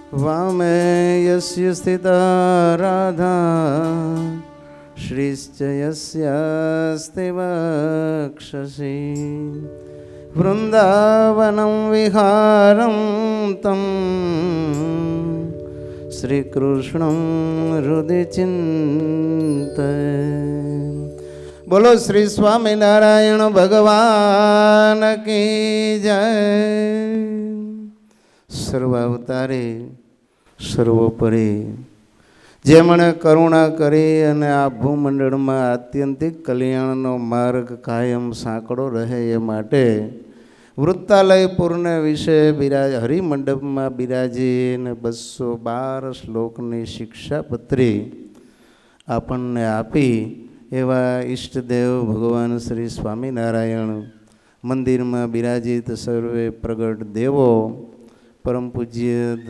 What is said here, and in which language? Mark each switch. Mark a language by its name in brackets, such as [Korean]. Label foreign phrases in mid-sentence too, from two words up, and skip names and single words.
[Sanskrit] वामे यस्य स्थिता राधा श्रीश्च यस्यास्ति वक्षसि वृन्दावनं विहारं तं श्रीकृष्णं हृदि चिन्तये। [Hindi] बोलो श्री स्वामीनारायण भगवान की जय। [Sanskrit] सर्वावतारे सर्वोपरि [Gujarati] જેમણે કરુણા કરી અને આ ભૂમંડળમાં આત્યંતિક કલ્યાણનો માર્ગ કાયમ સાંકડો રહે એ માટે વૃત્તાલયપુરને વિશે હરિમંડપમાં બિરાજીને 212 શ્લોકની શિક્ષાપત્રી આપણને આપી એવા ઈષ્ટદેવ ભગવાન શ્રી સ્વામિનારાયણ, મંદિરમાં બિરાજિત સર્વે પ્રગટ દેવો, પરમ પૂજ્ય